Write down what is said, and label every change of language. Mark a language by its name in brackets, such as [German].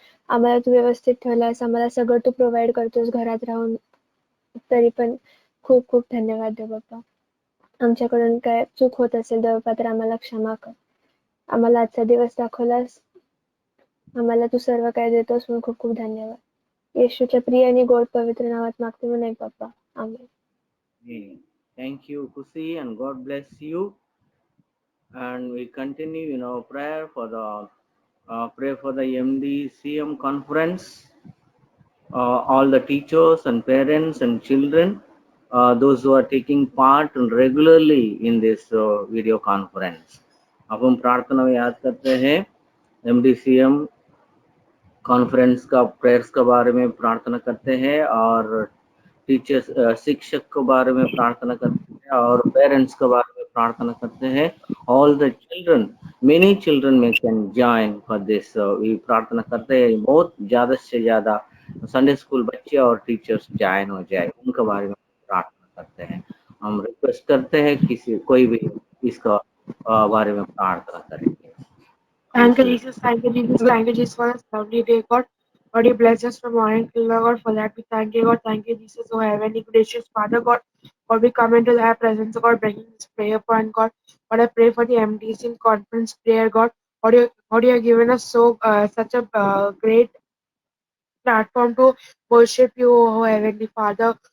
[Marathi] आम्हाला तू व्यवस्थित ठेवलास, आम्हाला सगळं तू प्रोव्हाइड करतोस घरात राहून, तरी पण खूप खूप धन्यवाद देवबाप्पा. आमच्याकडून काय चूक होत असेल देवबाप्पा तर आम्हाला क्षमा कर. आम्हाला आजचा दिवस दाखवलास, आम्हाला तू सर्व काय देतोस म्हणून खूप खूप धन्यवाद. येशूच्या प्रिय आणि गोड पवित्र नावात मागते म्हणून बाप्पा, आमेन. [English] Thank you, Kusi, and God bless you. And we continue in our prayer for the MDCM conference. All the teachers and parents and children, those who are taking part regularly in this video conference. [Hindi] अब हम प्रार्थना में याद करते हैं MDCM conference का prayers के बारे में प्रार्थना करते हैं, और टीचर्स शिक्षक के बारे में प्रार्थना करते हैं, और पेरेंट्स के बारे में प्रार्थना करते हैं. [English] All the children, many children may can join for this. [Hindi] ये प्रार्थना करते हैं बहुत ज़्यादा से ज़्यादा संडे स्कूल बच्चे और टीचर्स ज्वाइन हो जाए, उनके बारे में प्रार्थना करते हैं. हम रिक्वेस्ट करते हैं कोई भी इसका बारे में प्रार्थना करें. [English] Thank you, Jesus. Thank you, Jesus. Thank you, Jesus, for this lovely day, God. God, you bless us from morning till now, God. For that, we thank you, God. Thank you, Jesus, oh heavenly gracious Father, God. God, we come into thy presence, God, bringing this prayer point, God. God, I pray for the MDC conference prayer, God. God, you have given us such a great platform to worship you, oh heavenly Father.